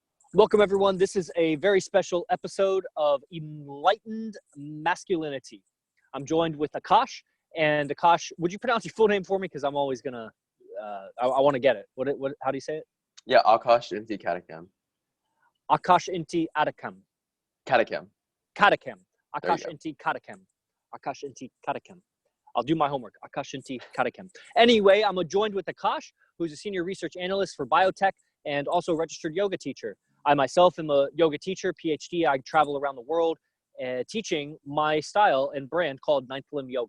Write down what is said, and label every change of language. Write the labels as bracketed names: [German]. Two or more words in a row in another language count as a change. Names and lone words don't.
[English] Welcome, everyone. This is a very special episode of Enlightened Masculinity. I'm joined with Akash. And Akash, would you pronounce your full name for me? Because I'm always going to, I want to get it. How do you say it? Yeah, Akash Inti Katakam. Akash Inti Adakam. Katakam. Katakam. Akash Inti Katakam. Akash Inti Katakam. I'll do my homework. Akash Inti Katakam. Anyway, I'm joined with Akash, who's a senior research analyst for biotech and also a registered yoga teacher. I myself am a yoga teacher, PhD. I travel around the world teaching my style and brand called Ninth Limb Yoga.